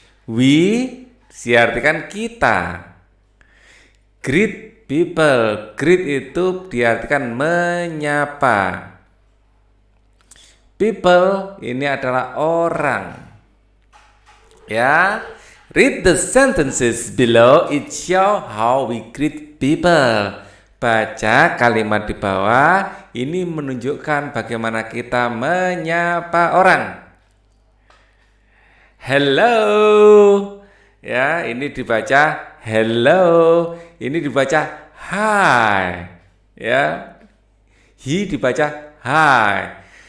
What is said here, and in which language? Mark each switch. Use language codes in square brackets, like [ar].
[en] We [id] diartikan kita. [en] Greet people. [id] Greet itu diartikan menyapa. People ini adalah orang. [en] Ya, read the sentences below. It show how we greet people. [id] Baca kalimat di bawah. Ini menunjukkan bagaimana kita menyapa orang. Hello. Ya, ini dibaca hello. Ini dibaca hi. Ya, he dibaca hi.